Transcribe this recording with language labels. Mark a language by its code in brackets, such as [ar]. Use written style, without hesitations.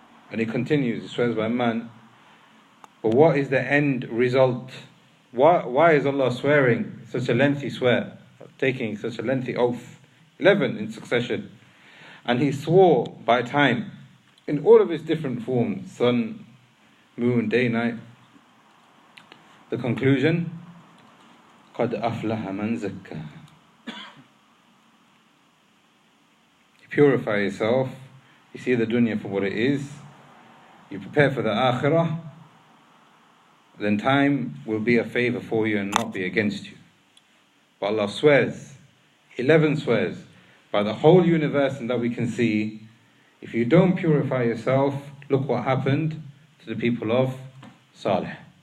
[en] And He continues, He swears by man. But what is the end result? Why is Allah swearing such a lengthy swear, taking such a lengthy oath? 11 in succession. And He swore by time in all of its different forms, sun, moon, day, night. The conclusion, [ar] قَدْ أَفْلَحَ مَنْ زَكَّى. [en] You purify yourself, you see the dunya for what it is, you prepare for the akhirah, then time will be a favor for you and not be against you. But Allah swears, 11 swears, by the whole universe and that we can see, if you don't purify yourself, look what happened to the people of Salih.